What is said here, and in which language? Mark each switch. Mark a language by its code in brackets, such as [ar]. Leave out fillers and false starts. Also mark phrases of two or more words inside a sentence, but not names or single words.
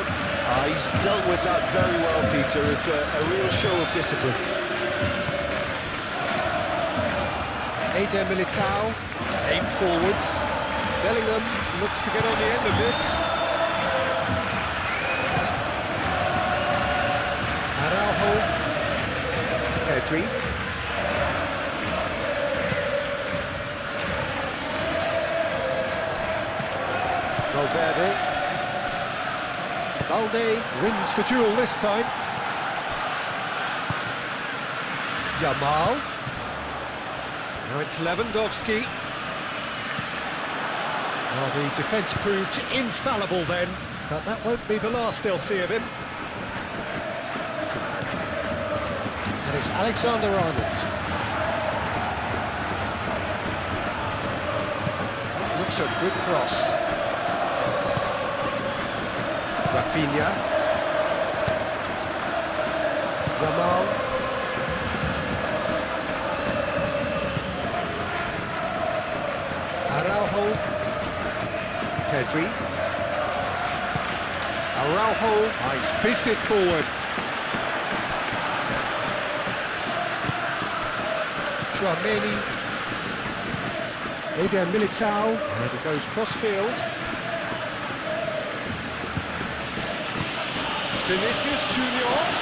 [en] He's dealt with that very well, Peter. It's a real show of discipline. Eder Militao, aim forwards. Bellingham looks to get on the end of this. Araujo, Pedri. Valverde. Balde wins the duel this time. Yamal. Now it's Lewandowski. Well, the defence proved infallible then, but that won't be the last they'll see of him. And it's Alexander-Arnold. That looks a good cross. Rafinha. Yamal. Araujo. Pedri. Araujo. He's fizzed it forward. Tchouaméni. Eder Militao. And it goes cross-field. Vinicius Junior.